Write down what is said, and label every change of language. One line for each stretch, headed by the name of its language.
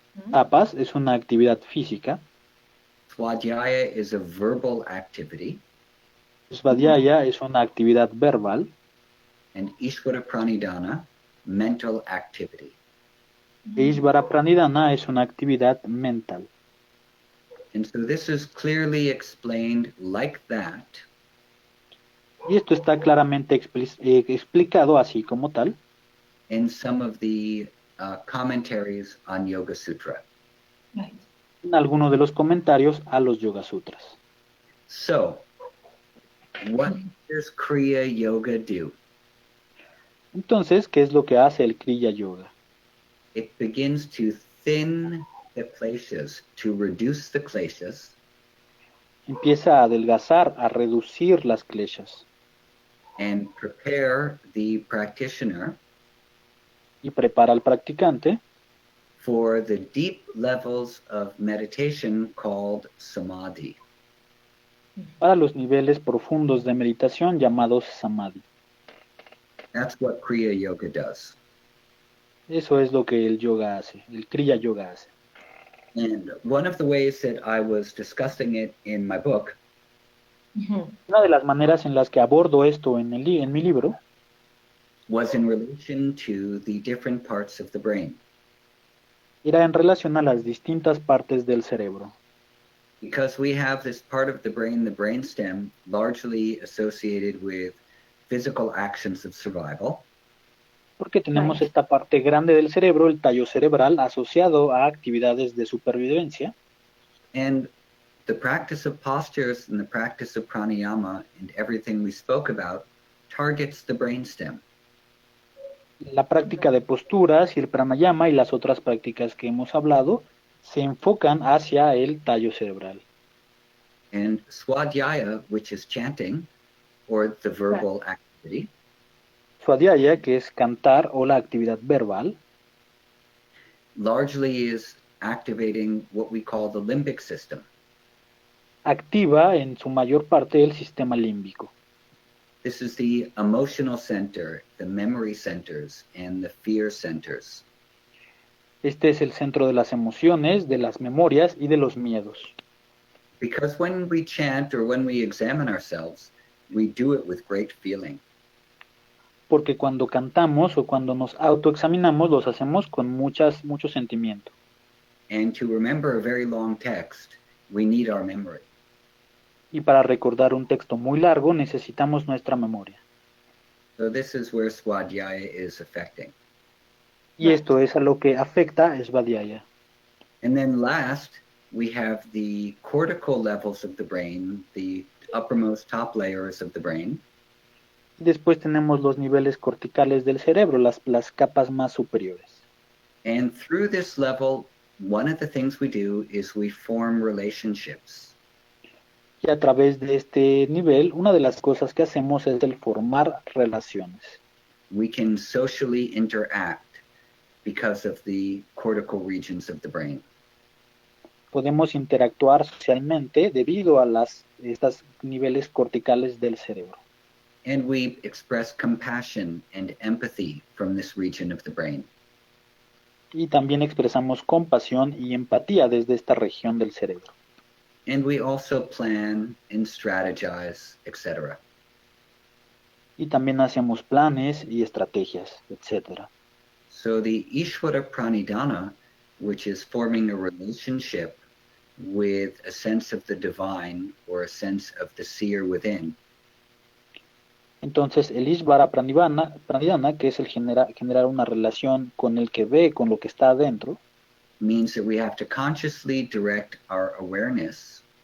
Spanish: Tapas es una actividad física.
English: Swadhyaya is a verbal activity.
Spanish: Svadhyaya es una actividad verbal.
English: And Ishvara Pranidhana, mental activity.
Spanish: E Ishvara Pranidhana es una actividad mental.
English: And so this is clearly explained like that
Spanish: Y esto está claramente explicado así como tal
English: in some of the commentaries on Yoga Sutra. Right.
Spanish: en algunos de los comentarios a los Yoga Sutras.
English: So, what does Kriya Yoga do?
Spanish: Entonces, ¿qué es lo que hace el Kriya Yoga?
English: It begins to thin the kleshas, to reduce the kleshas,
Spanish: Empieza a adelgazar, a reducir las kleshas
English: and prepare the practitioner
Spanish: y prepara al practicante
English: for the deep levels of meditation called samadhi.
Spanish: para los niveles profundos de meditación llamados samadhi.
English: That's what Kriya Yoga does.
Spanish: Eso es lo que el yoga hace, el Kriya Yoga hace.
English: And one of the ways that I was discussing it in my book
Spanish: Una de las maneras en las que abordo esto en mi libro
English: was in relation to the different parts of the brain.
Spanish: era en relación a las distintas partes del cerebro.
English: Because we have this part of the brainstem, largely associated with physical actions of survival.
Spanish: Porque tenemos esta parte grande del cerebro, el tallo cerebral, asociado a actividades de supervivencia.
English: And the practice of postures and the practice of pranayama and everything we spoke about targets the brainstem.
Spanish: La práctica de posturas y el pranayama y las otras prácticas que hemos hablado se enfocan hacia el tallo cerebral.
English: And swadhyaya, which is chanting, or the verbal activity,
Spanish: Swadhyaya, que es cantar o la actividad verbal,
English: largely is activating what we call the limbic system.
Spanish: activa en su mayor parte el sistema límbico.
English: This is the emotional center, the memory centers, and the fear centers.
Spanish: Este es el centro de las emociones, de las memorias y de los miedos.
English: Because when we chant or when we examine ourselves, we do it with great feeling.
Spanish: Porque cuando cantamos o cuando nos autoexaminamos, los hacemos con mucho sentimiento.
English: And to remember a very long text, we need our memory.
Spanish: Y para recordar un texto muy largo necesitamos nuestra memoria.
English: So this is where swadhyaya is affecting.
Spanish: Y esto es a lo que afecta Svadhyaya.
English: And then last, we have the cortical levels of the brain, the uppermost top layers of the brain.
Spanish: Después tenemos los niveles corticales del cerebro, las capas más superiores.
English: And through this level, one of the things we do is we form relationships.
Spanish: Y a través de este nivel, una de las cosas que hacemos es el formar relaciones.
English: We can socially interact because of the cortical regions of the brain.
Spanish: Podemos interactuar socialmente debido a estos niveles corticales del cerebro.
English: And we express compassion and empathy from this region of the brain.
Spanish: Y también expresamos compasión y empatía desde esta región del cerebro.
English: And we also plan and strategize, etc.
Spanish: Y también hacemos planes y estrategias, etc.
English: So the Ishvara Pranidhana, which is forming a relationship with a sense of the divine or a sense of the seer within,
Spanish: Entonces el Ishvara Pranidhana, que es el generar una relación con el que ve, con lo que está adentro,
English: means that we have to consciously direct our awareness